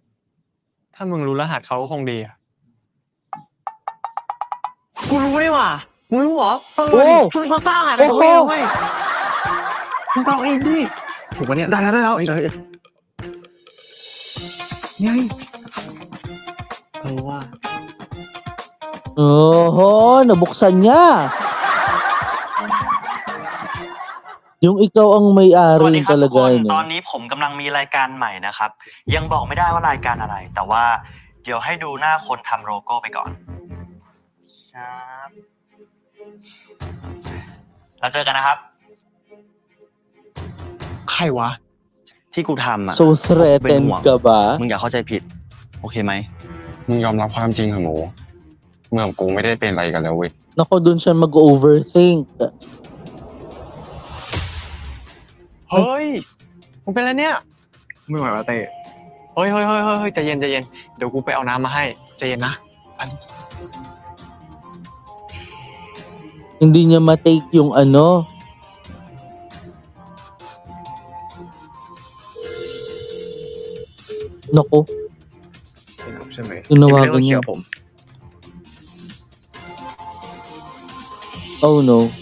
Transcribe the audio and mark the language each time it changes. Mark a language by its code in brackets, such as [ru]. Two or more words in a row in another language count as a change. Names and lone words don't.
[th] ถ้ามึงรู้รหัสเขาคงดีอ่ะกูรู้ได้ว่ะมึงรู้เหรอมึงต้องสร้างอะไรของเองเว้ยมึงต้องเองดิ ถูกปะเนี่ยได้แล้ว ไง ว่า [tl] nabuksan niya. Yung ikaw ang may-ari talaga. [th] ตอนนี้ผมกำลังมีรายการใหม่นะครับยังบอกไม่ได้ว่ารายการอะไรแต่ว่าเดี๋ยวให้ดูหน้าคนทำโลโก้ไปก่อนครับแล้วเจอกันนะครับ ใครวะ ที่กูทำอ่ะ [tl] So threatened ka ba? [th] มึงอย่าเข้าใจผิดโอเคไหม มึงยอมรับความจริงเถอะหมูเมื่อกูไม่ได้เป็นอะไรกันแล้วเว้ย [tl] Nako, dun siya mag-overthink. [th] เฮ้ยมึงเป็นอะไรเนี่ย ไม่ไหวว่ะเต้ ฮ้ยใจเย็นเดี๋ยวกูไปเอาน้ำมาให้ใจเย็นนะ [tl] Hindi niya ma-take yung ano. Nako. [th] ใช่ไหม [tl] Tinawagan niya. [en] Oh no.